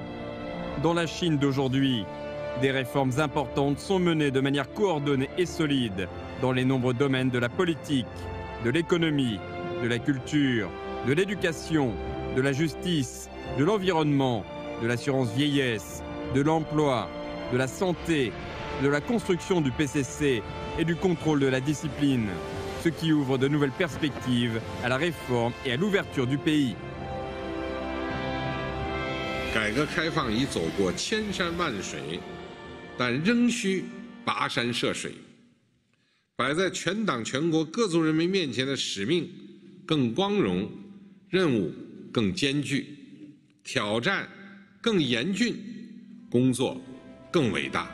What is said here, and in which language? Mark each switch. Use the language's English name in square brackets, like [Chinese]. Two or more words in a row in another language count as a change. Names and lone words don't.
[French] Dans la Chine d'aujourd'hui, des réformes importantes sont menées de manière coordonnée et solide dans les nombreux domaines de la politique, de l'économie, de la culture, de l'éducation, de la justice, de l'environnement, de l'assurance vieillesse, de l'emploi, de la santé, de la construction du PCC et du contrôle de la discipline, ce qui ouvre de nouvelles perspectives à la réforme et à l'ouverture du pays. [Chinese] 改革开放已走过千山万水，但仍需跋山涉水。摆在全党全国各族人民面前的使命更光荣，任务更艰巨，挑战更严峻，工作更伟大。